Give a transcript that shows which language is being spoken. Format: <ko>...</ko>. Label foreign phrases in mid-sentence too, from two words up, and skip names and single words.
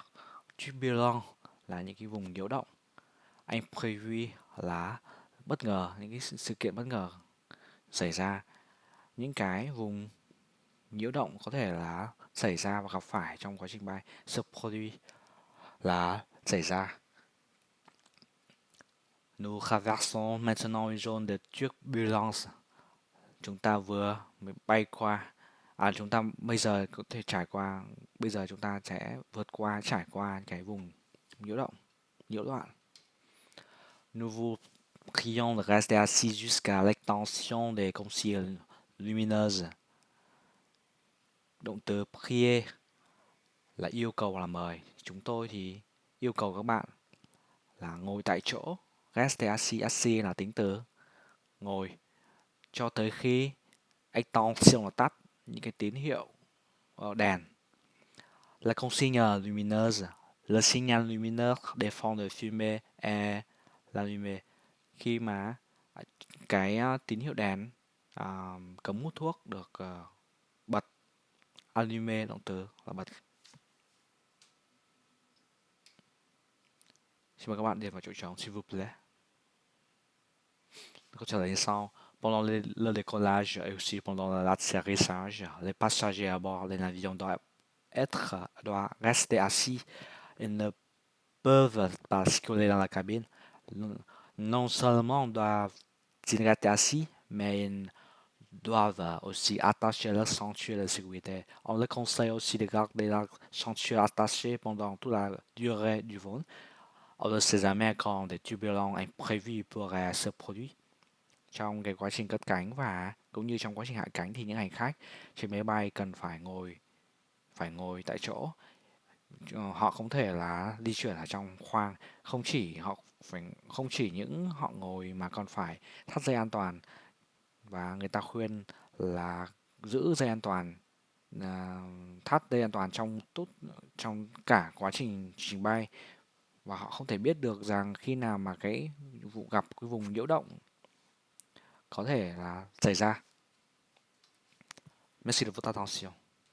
<vi>Turbulent là những cái vùng nhiễu động. Imprévu là bất ngờ, những cái sự kiện bất ngờ xảy ra. Những cái vùng nhiễu động có thể là xảy ra và gặp phải trong quá trình bay. Se produit là xảy ra.</vi> <fr>Nous traversons maintenant une zone de turbulence.</fr> <vi>Chúng ta vừa mới bay qua. Chúng ta bây giờ có thể trải qua. Bây giờ chúng ta sẽ vượt qua, trải qua cái vùng nhiễu động, nhiễu loạn.</vi> <fr>Nous vous prions de rester assis jusqu'à l'extension des consignes lumineuses.</fr> <vi>Động từ prier là yêu cầu là mời. Chúng tôi thì yêu cầu các bạn là ngồi tại chỗ.</vi> <fr>Rester assis, assis</fr> <vi>là tính từ ngồi cho tới khi extension là tắt những cái tín hiệu đèn.</vi> <fr>La consigne lumineuse, le signal lumineux des fonds de fumée est allumé.</fr> <vi>Khi mà cái tín hiệu đèn cấm hút thuốc được bật. Allumé động từ là bật. Xin mời các bạn điền vào chỗ trống</vi> <fr>s'il vous plaît.</fr> <vi>Câu trả lời như sau.</vi> <fr>Pendant le décollage et aussi pendant l'atterrissage, les passagers à bord de l'avion doivent rester assis et ne peuvent pas circuler dans la cabine. Non seulement doivent-ils rester assis, mais ils doivent aussi attacher leur ceinture de sécurité. On leur conseille aussi de garder leur ceinture attachée pendant toute la durée du vol. On ne sait jamais quand des turbulences imprévues pourraient se produire.</fr> <vi>Trong cái quá trình cất cánh và cũng như trong quá trình hạ cánh thì những hành khách trên máy bay cần phải ngồi tại chỗ. Họ không thể là di chuyển ở trong khoang, không chỉ những họ ngồi mà còn phải thắt dây an toàn, và người ta khuyên là giữ dây an toàn, thắt dây an toàn trong cả quá trình trình bay, và họ không thể biết được rằng khi nào mà gặp cái vùng nhiễu động có thể là xảy ra.</vi> <fr>Merci de votre attention.</fr>